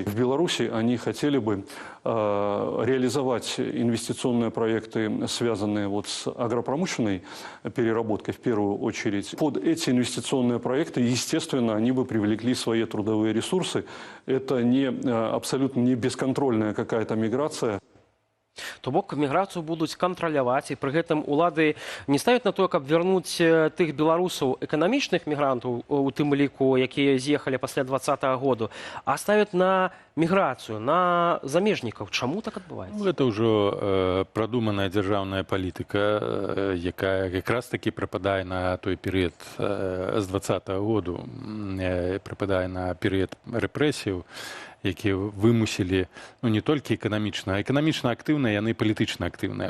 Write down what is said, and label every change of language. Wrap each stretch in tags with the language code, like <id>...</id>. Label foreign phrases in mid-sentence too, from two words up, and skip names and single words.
<ru>В Беларуси они хотели бы реализовать инвестиционные проекты, связанные вот с агропромышленной переработкой в первую очередь. Под эти инвестиционные проекты, естественно, они бы привлекли свои трудовые ресурсы. Это абсолютно не бесконтрольная какая-то миграция.</ru> <be>То бок міграцыю будуць кантраляваць, і пры гэтым улады не ставяць на тое, каб вярнуць тых беларусаў эканамічных мігрантаў, у тым ліку, якія з'ехалі пасля 2020 году, а ставяць на міграцыю, на замежнікаў. Чаму так адбываецца? Гэта ўжо прадуманая дзяржаўная палітыка, якая якраз такі прыпадае на той перыяд з 2020 году, прыпадае на перыяд рэпрэсіяў, якія вымусілі не толькі эканамічна актыўныя, яны палітычна актыўныя.</be>